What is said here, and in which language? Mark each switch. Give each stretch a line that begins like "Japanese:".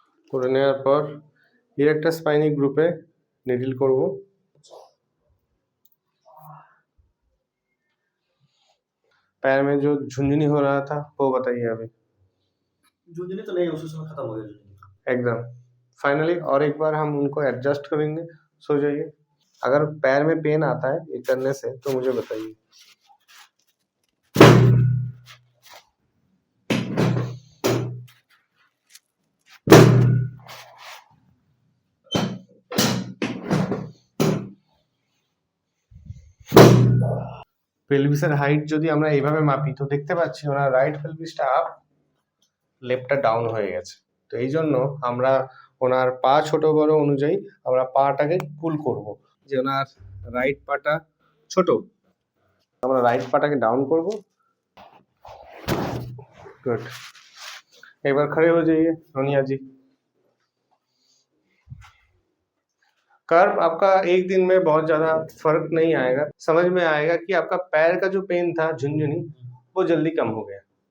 Bangla: করে নেওয়ার পর এর একটা স্পাইনি গ্রুপে নিডল করব।
Hindi: पैर में जो झुंझुनी हो रहा था वो बताइए अभी। झुंझुनी तो नहीं, उसी समय खत्म हो गया। एकदम फाइनली। और एक बार हम उनको एडजस्ट करेंगे। सो जाइए। अगर पैर में पेन आता है ये करने से तो मुझे बताइए।
Bangla: পেলভিসের হাইট যদি আমরা এইভাবে মাপি তো দেখতে পাচ্ছি ওনার রাইট পেলভিসটা আপ, লেফটটা ডাউন হয়ে গেছে। তো এই জন্য আমরা ওনার পা ছোট বড় অনুযায়ী আমরা পাটাকে পুল করব। যে ওনার রাইট পাটা ছোট, আমরা রাইট পাটাকে ডাউন করব।
Hindi: गुड। एक बार खड़े हो जाइए रोनिया जी। कर्व आपका एक दिन में बहुत ज्यादा फर्क नहीं आएगा, समझ में आएगा कि आपका पैर का जो पेन था झुनझुनी वो जल्दी कम हो गया।